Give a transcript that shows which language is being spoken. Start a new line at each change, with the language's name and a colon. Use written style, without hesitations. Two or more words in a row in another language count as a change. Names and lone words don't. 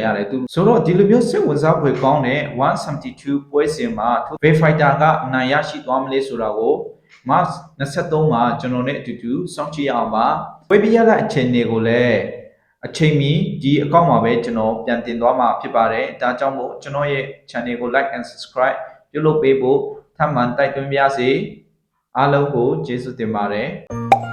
Burmese: ရတယ်သူဆိုတော့ဒီလိုမျိုးစိတ်ဝင်စားဖွယ်ကောင်းတဲ့172ပွဲစဉ်မှာ Bay Fighter ကအနိုင်ရရှိသွားမလဲဆိုတာကိုMars 23မှာကျွန်တော်နဲ့အတူတူစောင့်ကြည့်အောင်ပါဝေးပြရတဲ့အချိန်တွေကိုလည်းအချိန်မီဒီအကောင့်မှာပဲကျွန်တော်ပြန်တင်သွားမှာဖြစ်ပါတယ်ဒါကြောင့်မို့ကျွန်တော်ရဲ့ channel ကို
English: like and subscribe
Burmese: ပြုလုပ်ပေးဖို့ထပ်မံတိုက်တွန်းပါရစေအားလုံးကိုကျေးဇူးတင်ပါတယ်